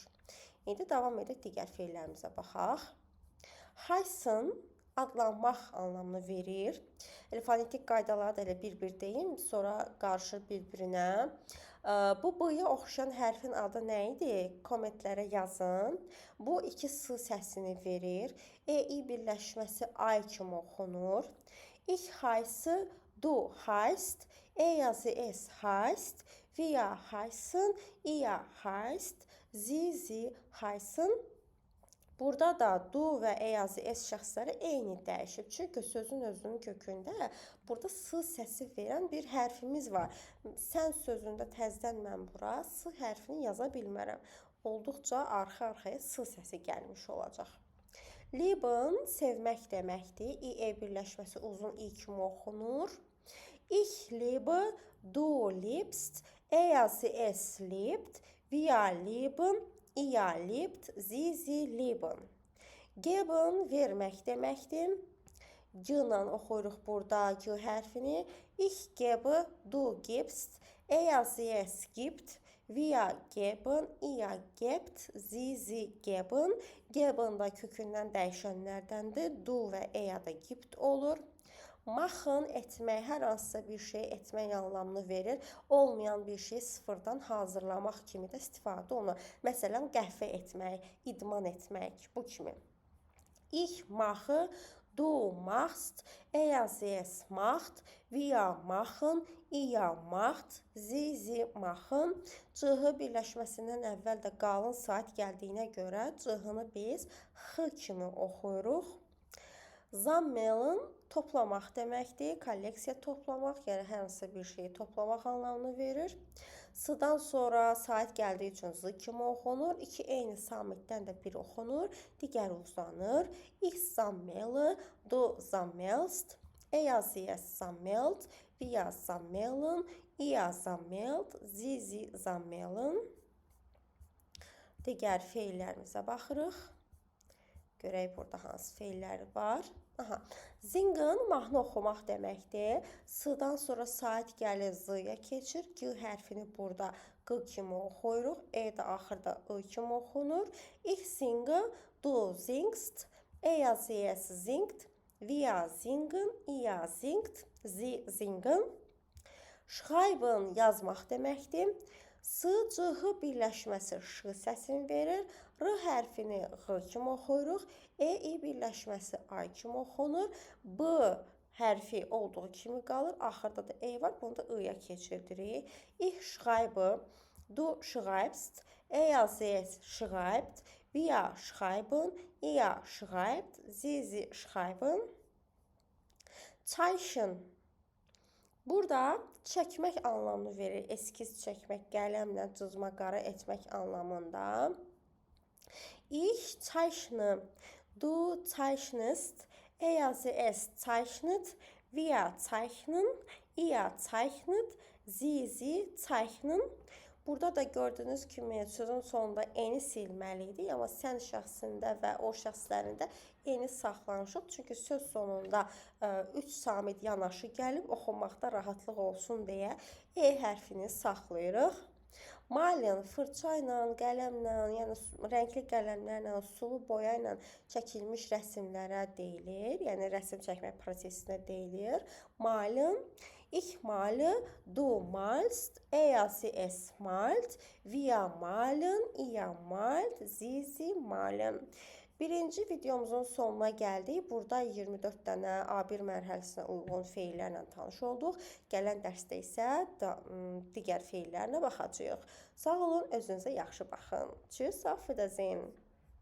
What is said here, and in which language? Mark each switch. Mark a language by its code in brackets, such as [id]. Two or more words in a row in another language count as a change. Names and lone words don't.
[az] İndi davam edək digər feillərimizə baxaq. Heißen adlanmaq anlamını verir. Fonetik qaydaları da elə bir-bir deyim, sonra qarışır bir-birinə. Bu b-ya oxşayan hərfin adı nə idi? Kommentlərə yazın. Bu iki s səsini verir. E-i birləşməsi ay kimi oxunur. [de] Ich heiße, du heißt, yazı es heißt, wir heißen, ihr heißt, sie heißen. [az] Burada da du və yazı es şəxsləri eyni dəyişib. Çünki sözün özünün kökündə burada s səsi verən bir hərfimiz var. Sən sözündə təzədən mən bura s hərfini yaza bilmərəm. Olduqca arxa-arxaya s səsi gəlmiş olacaq. Lieben sevmək deməkdir. İ-e birləşməsi uzun i kimi oxunur. [de] Ich liebe, du liebst, yazı es liebt, wir lieben, ihr liebt, sie lieben. [az] Geben vermək deməkdir. G ilə oxuyuruq burada G hərfini. [de] Ich gebe, du gibst, er es gibt, wir geben, ihr gebt, sie geben. [az] Geben da kökündən dəyişənlərdəndir. Du və er da gibt olur. Machen etmək, hər hansısa bir şey etmək anlamını verir. Olmayan bir şey sıfırdan hazırlamaq kimi də istifadə olunur. Məsələn, qəhvə etmək, idman etmək, bu kimi. [de] Ich mache, du machst, er es macht, wir machen, ihr macht, sie machen. [az] C-hı birləşməsindən əvvəl də qalın saat gəldiyinə görə C-hını biz X kimi oxuyuruq. Sammeln toplamaq deməkdir, kolleksiya toplamaq, yəni hər hansı bir şeyi toplamaq anlamını verir. S-dan sonra saat gəldiyi üçün Z kimi oxunur. İki eyni samitdən də bir oxunur, digəri uzanır. [de] Ich sammle, du sammelst, er es sammelt, wir sammeln, ihr sammelt, sie sammeln. [az] Digər feillərimizə baxırıq. Görək burada hansı feillər var. Singen mahnı oxumaq deməkdir. S-dan sonra saat gəlir Z-ya keçir. G hərfini burada Q kimi oxuyuruq. E də axırda I kimi oxunur. [de] Ich singe, du singst, er es singt, wir singen, ihr singt, sie singen. [az] Schreiben yazmaq deməkdir. S-C-H birləşməsi Ş səsini verir. R hərfini X kimi oxuyuruq. E-I birləşməsi A kimi oxunur. B hərfi olduğu kimi qalır. Axırda da E var. Bunu da I-ya keçirdirik. [de] Ich schreibe, du schreibst, er es schreibt, wir schreiben, ihr schreibt, sie schreiben. [az] Zeichen. Burada çəkmək anlamını verir. Eskiz çəkmək, qələmlə cızma, qara etmək anlamında. [de] Ich zeichne, du zeichnest, er es zeichnet, wir zeichnen, ihr zeichnet, sie zeichnen. [az] Burada da gördüyünüz kimi sözün sonunda eni silməliydik, amma sən şəxsində və o şəxslərində eni saxlanışıq. Çünki söz sonunda 3 samit yanaşı gəlib oxunmaqda rahatlıq olsun deyə E hərfini saxlayırıq. Malen fırça ilə, qələmlə, yəni rəngli qələmlərlə, sulu boya ilə çəkilmiş rəsmlərə deyilir. Yəni rəsm çəkmək prosesinə deyilir. [de] Malen, ich male, du malst, er es malt, wir malen, ihr malt, sie malen. [az] Birinci videomuzun sonuna gəldik. Burada 24 dənə A1 mərhələsinə uyğun feillərlə tanış olduq. Gələn dərsdə isə digər feillərlə baxacağıq. Sağ olun, özünüzə yaxşı baxın. [de] Tschüss, auf Wiedersehen.